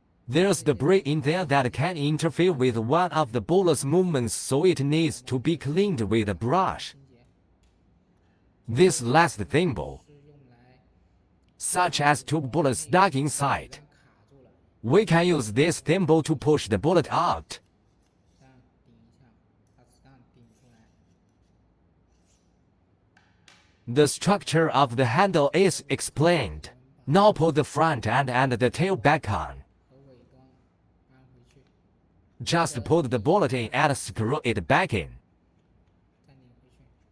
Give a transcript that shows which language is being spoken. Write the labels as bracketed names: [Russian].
[English] There's debris in there that can interfere with one of the bullet's movements, so it needs to be cleaned with a brush. This last thimble such as two bullets stuck inside. We can use this thimble to push the bullet out. [Chinese] 这样顶一下，把子弹顶出来。 [English] The structure of the handle is explained. Now put the front end and the tail back on. [Chinese] 和尾端安回去， [English] Just put the bullet in and screw it back in. [Chinese] 再拧回去。